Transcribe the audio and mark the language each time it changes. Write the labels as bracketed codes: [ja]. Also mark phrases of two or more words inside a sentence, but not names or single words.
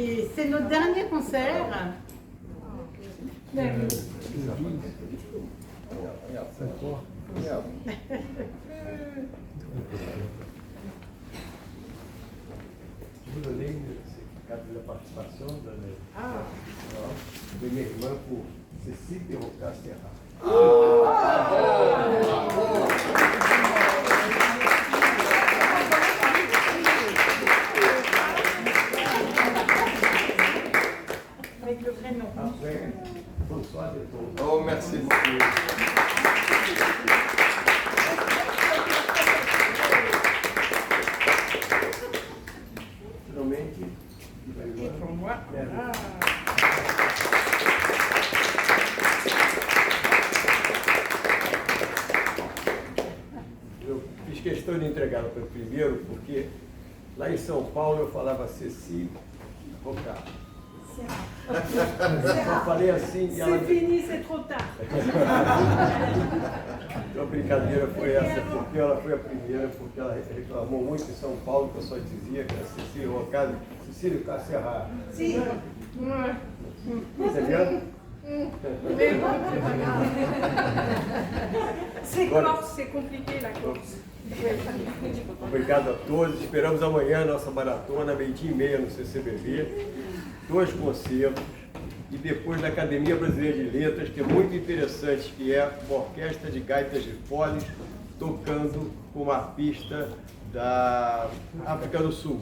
[fr] c'est notre dernier concert. [pt] Da participação da minha irmã por Cecília Rocá Serra. [fr] Avec le prénom. Après, François de Tour. Oh, merci beaucoup. [pt] Finalmente, [fr] Et pour moi. [pt] Eu fiz questão de entregá-la para o primeiro, porque lá em São Paulo eu falava Ceci Rocá. Eu falei assim e ela... [fr] C'est fini, c'est trop tard. [pt] Então a brincadeira foi essa, porque ela foi a primeira, porque ela reclamou muito em São Paulo, que eu só dizia que era Cecília Rocá, Cecília Serra. Si. Entendeu? [fr] C'est Corse, c'est compliqué la Corse. [pt] Obrigado a todos. Esperamos amanhã a nossa maratona, 12h30 no CCBB. 2 concertos. E depois da Academia Brasileira de Letras, que é muito interessante, que é uma orquestra de gaitas de foles tocando com uma pista da África do Sul.